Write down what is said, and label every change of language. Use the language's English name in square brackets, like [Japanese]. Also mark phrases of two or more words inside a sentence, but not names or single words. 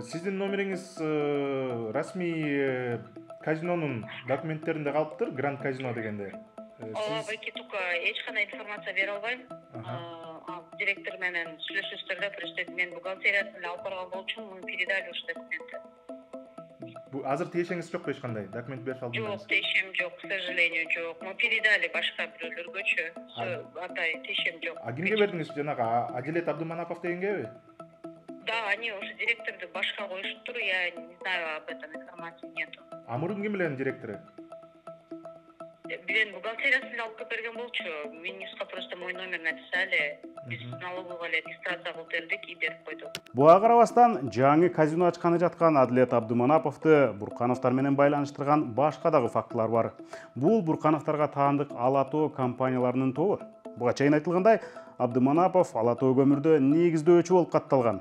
[Kyrgyz] Сиздин номериңиз расмий казинонун документтеринде калыптыр, Гранд Казино дегенде. Ооба байке, только эч кандай информация бере албайм. Директор менен сүйлөшүңүздөр, просто мен бухгалтериясын алып барган болчумун, муну передали ушу документти. Бу азыр тиешеңиз жокпу эч кандай документ берип алдыңыз? Жок, тиешем жок, [Russian] к сожалению, [Kyrgyz] жок. [Russian] Мы передали [Kyrgyz] башка бирөөлөргөчү. Атай, тиешем жок. Кимге бердиңиз? Жанагы Адилет Абдыманапов дегенгеби? [Russian] Да, они уже [Kyrgyz] директорду башка коюшуптур, [Russian] я не знаю, об этом информации нету. [Kyrgyz] Мурун ким эле директору? Мен бухгалтериясын алып берген болчу. [Russian] Министрга просто мой номер написали. [Kyrgyz] Биз [Russian] налоговый регистрация [Kyrgyz] кылып бердик и берип койдук. Буга карабастан жаңы казино ачканы жаткан Адилет Абдыманаповду Буркановдор менен байланыштырган башка дагы фактылар бар. Бул Буркановдорго таандык Алатоо компанияларынын тобу. Буга чейин айтылгандай, Абдыманапов Алатоо көмүрдө негиздөөчү болуп катталган.